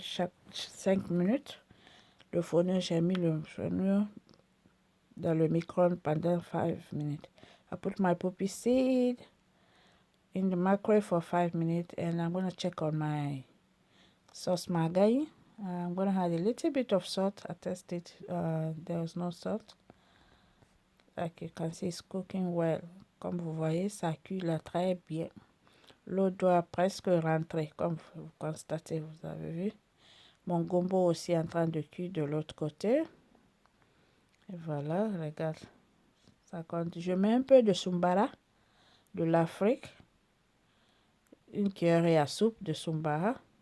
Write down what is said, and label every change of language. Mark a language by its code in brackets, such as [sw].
[fr] Chaque 5 minutes, le fonio, j'ai mis le fonio dans le micro-ondes pendant 5 minutes. [en] I put my poppy seed in the microwave for 5 minutes and I'm going to check on my sauce margarine. I'm going to add a little bit of salt. I tested, there was no salt. Like you can see, it's cooking well. [fr] Comme vous voyez, ça cuit là très bien. L'eau doit presque rentrer, comme vous constatez, vous avez vu. Mon gombo aussi est en train de cuire de l'autre côté. Et voilà, regarde. Ça compte. Je mets un peu de sumbara de l'Afrique. Une cuillerée à soupe de sumbara.